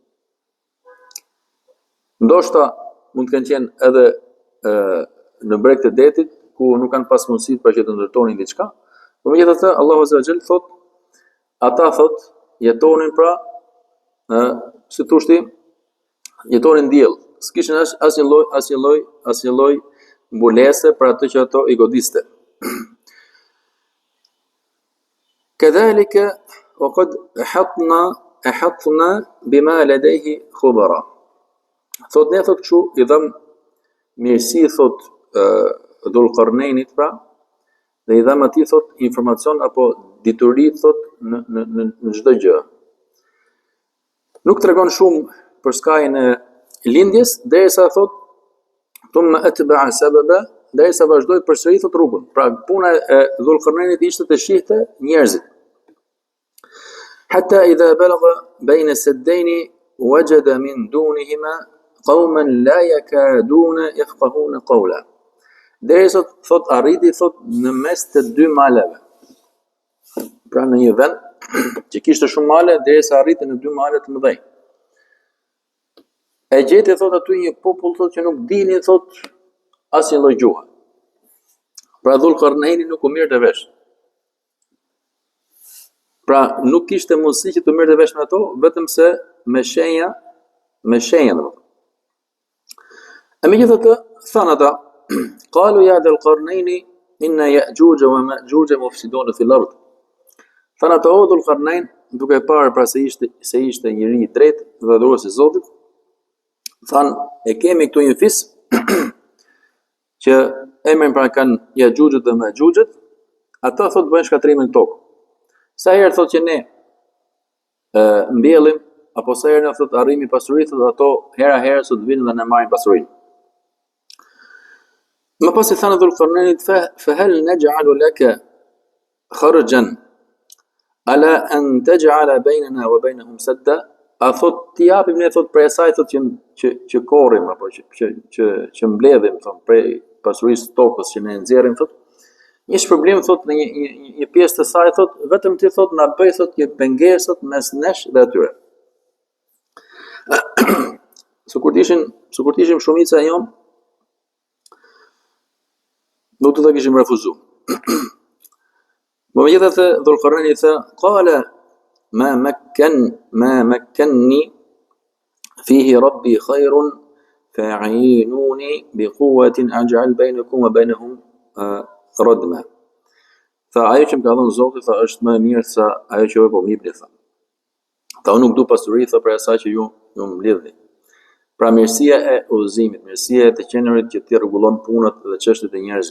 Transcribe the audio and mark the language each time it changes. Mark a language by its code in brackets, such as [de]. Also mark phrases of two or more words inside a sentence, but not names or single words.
[sq] Ndoshta mund të kenë qenë edhe në breg të detit ku nuk kanë pas mundësi për që të ndërtonin diçka. Por megjithatë Allahu [ar] عز وجل [sq] thot ata thot jetonin pra si thoshti jetonin diell. S'kishin asnjë lloj mbulese për atë që ato i godiste. [ar] Kadhalika وقد أحطنا بما لديه خبرا. [sq] Thot ne thot kështu i dham mirësi thot Dhul-Qarnainit pra, dhe i dham atij thot informacion apo dituri thot në çdo gjë. Nuk tregon shumë për skajin e lindjes, derisa thot [ar] ثم أتبع سببا, [sq] derisa vazhdoi përsëri thot rrugën. Pra puna e Dhul-Qarnainit ishte të shihte njerëzit. [ar] حتى إذا بلغ بين السدين وجد من دونهما قوما لا يكادون يفقهون قولا. [sq] Derisa thot arriti thot në mes të 2 maleve. Pra në një vend që kishte shumë male, derisa arriti në 2 male të mëdhenj. E gjeti thot aty një popull thot që nuk dini thot asnjë lloj gjuhe. Pra Dhul-Qarnaini nuk u mirë të vesh. Pra nuk kishte mundësi që të mirë të vesh me ato, vetëm se me shenja dhe. E megjithatë thanë ata, [ar] قالوا يا ذا القرنين إن يأجوج ومأجوج مفسدون في الأرض. [sq] Thanë ata o Dhul-Qarnain, duke parë pra se ishte njëri i drejtë dhe adhurues i Zotit, thanë e kemi këtu një fis që emrin pra kanë Yajuxhët dhe Majuxhët, ata thot bëjnë shkatrimin në tokë. Sa herë thot që ne mbjellim, apo sa herë na thot arrimi pasurinë, thot ato hera sot vinë dhe na marrin pasurinë. Më pas i thanë Dhulqarnainit, [ar] فهل نجعل لك خرجا على أن تجعل بيننا وبينهم سدا. [sq] A thot ti japim ne thot për asaj thot që korrim apo që mbledhim thot prej pasurisë tokës që ne nxjerrim thot. Një problem thot në një pjesë të saj thot vetëm ti thot na bëj thot një pengesë thot mes nesh dhe atyre. Sikur të ishim shumica e jon, nuk të kishim refuzu. Po megjithatë Dhulqarnaini tha [ar] قال ما مكني فيه ربي خير فأعينوني بقوة أجعل بينكم وبينهم ردما. [sq] Tha ajo që më ka dhënë Zoti tha është më e mirë se ajo që po më jepni tha. Tha unë nuk du pasuri tha për asaj që ju mbledhni. Pra mirësia e udhëzimit, mirësia e të qenurit që ti rregullon punët dhe çështjet e njerëzve.